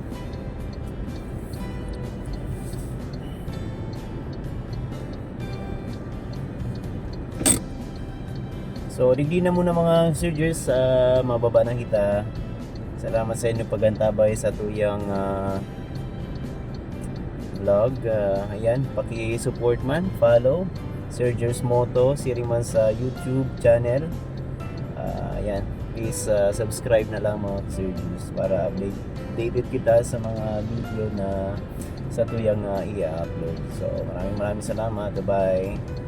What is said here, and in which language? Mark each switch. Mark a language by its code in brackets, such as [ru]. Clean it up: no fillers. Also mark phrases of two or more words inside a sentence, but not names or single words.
[bik] So, digdi na muna mga surgers, mababa na kita. Salamat sa inyo pagantabay sa tuyang vlog. Ayan, paki-support man, follow Surgers Moto Siriman sa YouTube channel. Ayan, please subscribe na lang mga surgers para updated kita sa mga video na sa tuyang i-upload. So, maraming salamat. Bye-bye.